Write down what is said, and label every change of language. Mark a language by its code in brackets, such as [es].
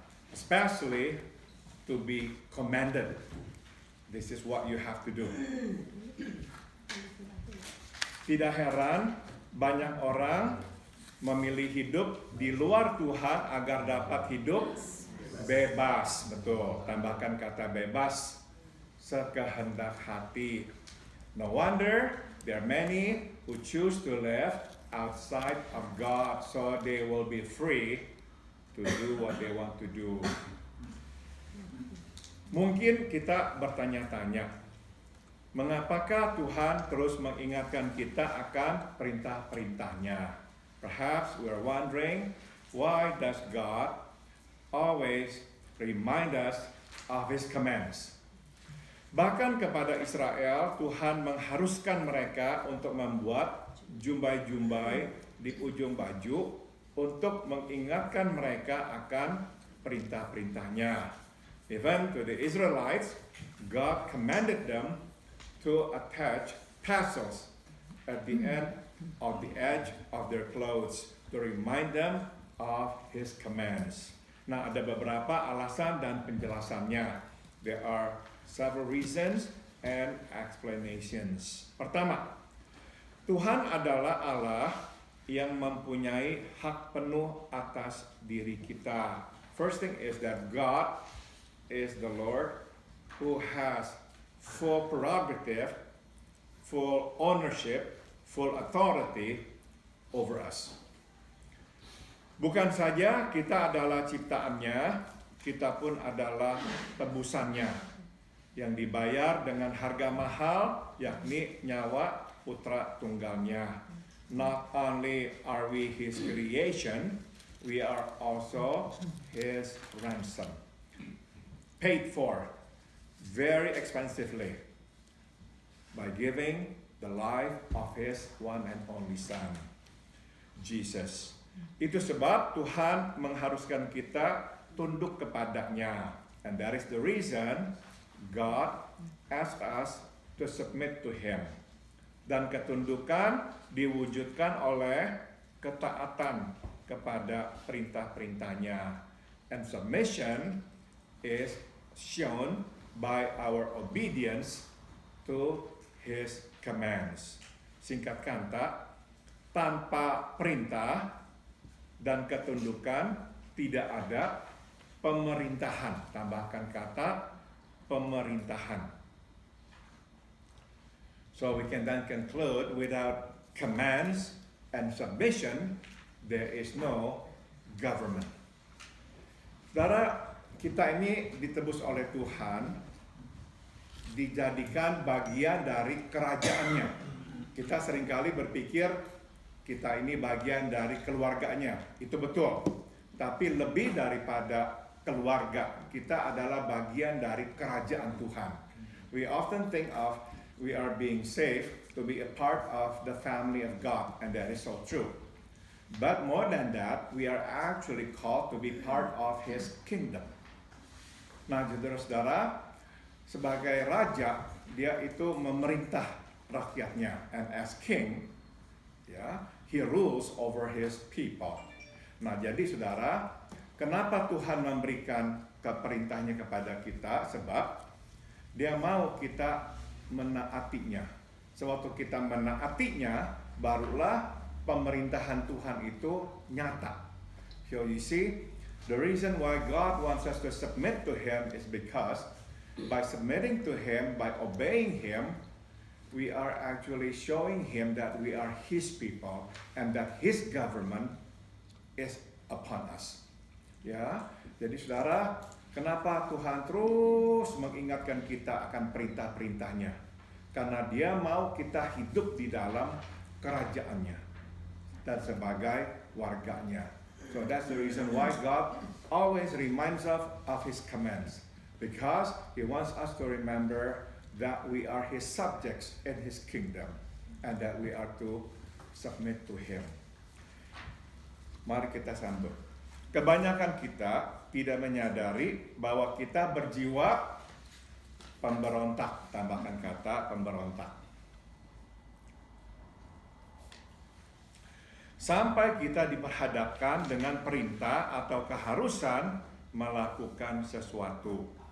[en] Especially to be commanded. This is what you have to do. [id] Tidak heran banyak orang memilih hidup di luar Tuhan agar dapat hidup bebas. Betul, tambahkan kata bebas, sekehendak hati. [en] No wonder there are many who choose to live outside of God so they will be free to do what they want to do. [id] Mungkin kita bertanya-tanya, mengapakah Tuhan terus mengingatkan kita akan perintah-perintahnya? [en] Perhaps we are wondering, why does God always remind us of His commands? [id] Bahkan kepada Israel, Tuhan mengharuskan mereka untuk membuat jumbai-jumbai di ujung baju untuk mengingatkan mereka akan perintah-perintahnya. [en] Even to the Israelites, God commanded them to attach tassels at the end of the edge of their clothes to remind them of His commands. [id] Nah, ada beberapa alasan dan penjelasannya. [en] There are several reasons and explanations. [id] Pertama, Tuhan adalah Allah yang mempunyai hak penuh atas diri kita. [en] First thing is that God is the Lord who has full prerogative, full ownership, full authority over us. [id] Bukan saja kita adalah ciptaannya, kita pun adalah tebusannya. yang dibayar dengan harga mahal, yakni nyawa putra tunggalnya. [en] Not only are we His creation, we are also His ransom. Paid for very expensively by giving the life of His one and only Son, Jesus. [id] Itu sebab Tuhan mengharuskan kita tunduk kepadanya. [en] And that is the reason God asked us to submit to Him. [id] Dan ketundukan diwujudkan oleh ketaatan kepada perintah-perintahnya. [en] And submission is shown by our obedience to His commands. [id] Singkat kata, tanpa perintah dan ketundukan tidak ada pemerintahan. Tambahkan kata pemerintahan. [en] So we can then conclude, without commands and submission, there is no government. [id] Saudara, kita ini ditebus oleh Tuhan, dijadikan bagian dari kerajaannya. Kita seringkali berpikir kita ini bagian dari keluarganya. Itu betul. Tapi lebih daripada keluarga, kita adalah bagian dari kerajaan Tuhan. [en] We often think of we are being saved to be a part of the family of God, and that is so true. But more than that, we are actually called to be part of His kingdom. [id] Nah, saudara-saudara, sebagai raja, dia itu memerintah rakyatnya, [en] and as king, ya, He rules over His people. [id] Nah, jadi saudara, kenapa Tuhan memberikan perintahnya kepada kita? Sebab Dia mau kita menaatinya. Sewaktu kita menaatinya, barulah pemerintahan Tuhan itu nyata. [en] So you see, the reason why God wants us to submit to Him is because by submitting to Him, by obeying Him, we are actually showing Him that we are His people and that His government is upon us. [id] Ya, jadi saudara, kenapa Tuhan terus mengingatkan kita akan perintah-perintahnya? Karena Dia mau kita hidup di dalam kerajaannya dan sebagai warganya. [en] So that's the reason why God always reminds us of His commands, because He wants us to remember that we are His subjects in His kingdom and that we are to submit to Him. [id] Mari kita sambut. Kebanyakan kita tidak menyadari bahwa kita berjiwa pemberontak, tambahkan kata pemberontak. Sampai kita diperhadapkan dengan perintah atau keharusan melakukan sesuatu.